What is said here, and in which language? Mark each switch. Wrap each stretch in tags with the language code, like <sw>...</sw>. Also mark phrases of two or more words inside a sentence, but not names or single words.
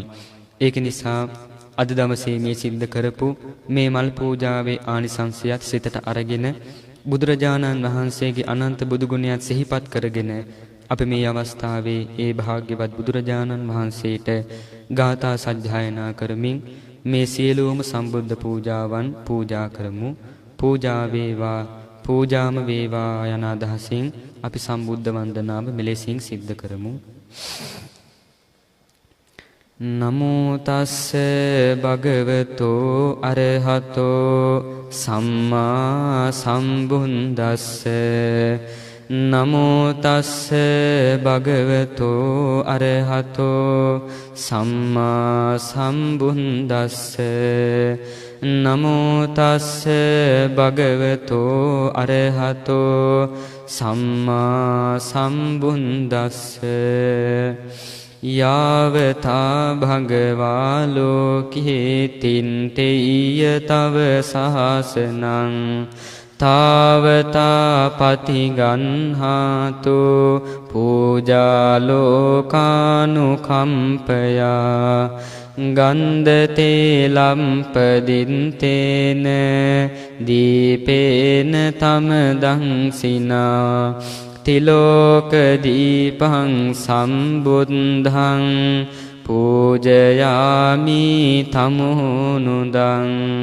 <si>ඒක නිසා අද දවසේ මේ සිද්ධ කරපු මේ මල් පූජාවේ ආනිසංසයත් සිතට අරගෙන බුදුරජාණන් වහන්සේගේ අනන්ත බුදු ගුණයත් සිහිපත් කරගෙන අපි මේ අවස්ථාවේ ඒ භාග්‍යවත් බුදුරජාණන් වහන්සේට ගාථා සජ්ජායනා කරමින් මේ සියලුම සම්බුද්ධ පූජාවන් පූජා කරමු. පූජා වේවා, පූජාම වේවා යන අදහසින් අපි සම්බුද්ධ වන්දනාව මෙලෙසින් සිද්ධ කරමු.</si> <pi>නමෝ තස්ස භගවතෝ අරහතෝ සම්මා සම්බුද්දස්ස. නමෝ තස්ස භගවතෝ අරහතෝ සම්මා සම්බුද්දස්ස. නමෝ තස්ස භගවතෝ අරහතෝ සම්මා සම්බුද්දස්ස. යාවතා භගවා ලෝකේ තින්තේය තව සහසනං තාවතා පතිගන්හාතු පූජා ලෝකානුකම්පයා ගන්ධතේ ලම්පදින්තේන දීපේන තම දංසිනා තිලෝක දීපං සම්බුද්ධං පූජයාමි තමුනුදං</pi>